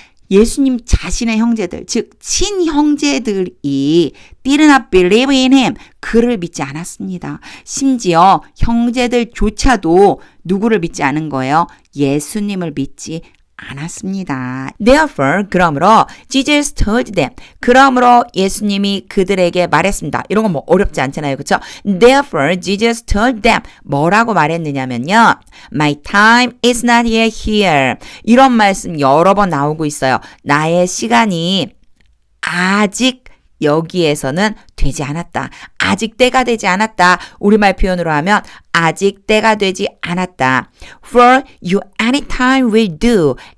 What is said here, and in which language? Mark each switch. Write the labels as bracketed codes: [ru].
[ko] 예수님 자신의 형제들, 즉 친형제들이 [en] did not believe in him, [ko] 그를 믿지 않았습니다. 심지어 형제들조차도 누구를 믿지 않은 거예요? 예수님을 믿지 않았습니다. Therefore, 그러므로 [en] Jesus told them, [ko] 그러므로 예수님이 그들에게 말했습니다. 이런 건 뭐 어렵지 않잖아요. 그렇죠? [en] Therefore, Jesus told them, [ko] 뭐라고 말했느냐면요. [en] My time is not yet here. [ko] 이런 말씀 여러 번 나오고 있어요. 나의 시간이 아직 여기에서는 되지 않았다. 아직 때가 되지 않았다. 우리말 표현으로 하면 아직 때가 되지 않았다. [en] For you anytime will do.